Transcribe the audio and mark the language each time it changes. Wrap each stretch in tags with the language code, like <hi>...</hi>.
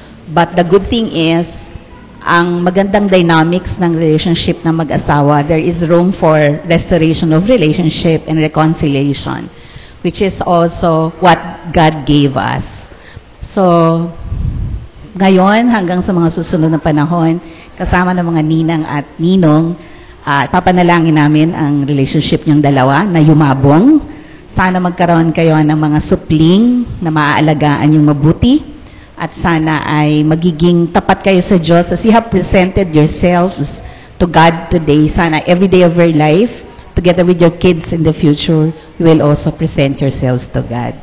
<en>But the good thing is,</en> <tl>ang magandang dynamics ng relationship ng mag-asawa,</tl> <en>there is room for restoration of relationship and reconciliation, which is also what God gave us.</en> <tl>So, ngayon, hanggang sa mga susunod na panahon, kasama ng mga ninang at ninong, papanalangin namin ang relationship niyong dalawa na yumabong. Sana magkaroon kayo ng mga supling na maaalagaan yung mabuti. At sana ay magiging tapat kayo sa Diyos</tl> <en>as you have presented yourselves to God today.</en> <tl>Sana</tl> <en>every day of your life, together with your kids in the future, you will also present yourselves to God.</en>